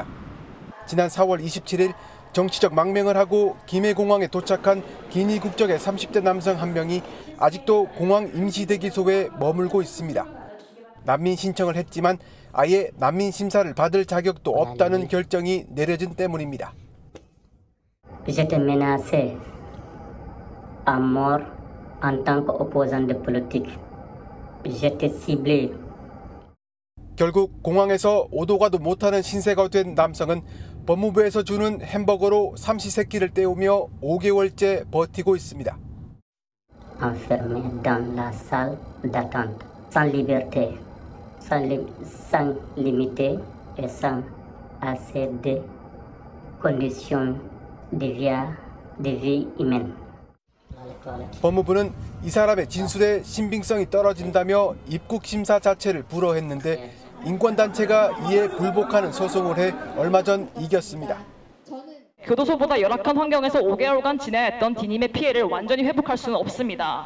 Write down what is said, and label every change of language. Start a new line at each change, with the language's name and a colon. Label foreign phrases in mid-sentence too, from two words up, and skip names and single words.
Korean: 지난 4월 27일 정치적 망명을 하고 김해공항에 도착한 기니 국적의 30대 남성 한 명이 아직도 공항 임시대기소에 머물고 있습니다. 난민 신청을 했지만 아예 난민 심사를 받을 자격도 없다는 결정이 내려진 때문입니다.
French: J'étais menacé à mort en tant qu'opposant de politique. J'étais ciblé.
Korean: 결국 공항에서 오도 가도 못하는 신세가 된 남성은 법무부에서 주는 햄버거로 삼시세끼를 때우며 5개월째 버티고 있습니다.
French: Enfermé dans la salle d'attente, sans liberté, sans limité et sans assez de conditions de vie humaine.
Korean: 법무부는 이 사람의 진술의 신빙성이 떨어진다며 입국 심사 자체를 불허했는데 인권단체가 이에 불복하는 소송을 해 얼마 전 이겼습니다. 교도소보다 열악한 환경에서 5개월간 지내야 했던 디님의 피해를 완전히 회복할 수는 없습니다.